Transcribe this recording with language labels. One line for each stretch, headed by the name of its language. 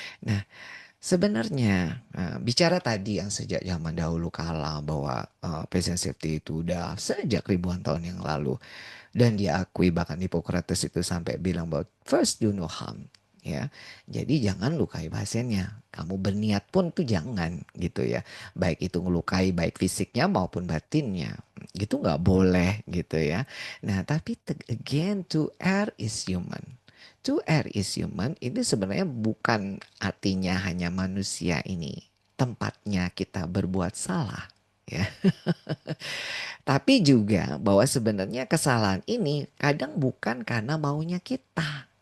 Indonesian: Nah, sebenarnya, bicara tadi yang sejak zaman dahulu kala bahwa patient safety itu udah sejak ribuan tahun yang lalu, dan diakui bahkan Hippocrates itu sampai bilang bahwa
English: first do no harm
Indonesian: ya. Jadi jangan lukai pasiennya. Kamu berniat pun tuh jangan gitu ya. Baik itu ngelukai baik fisiknya maupun batinnya. Gitu nggak boleh gitu ya. Nah, tapi
English: again to err is human. To err is human
Indonesian: ini sebenarnya bukan artinya hanya manusia ini tempatnya kita berbuat salah ya. Tapi juga bahwa sebenarnya kesalahan ini kadang bukan karena maunya kita.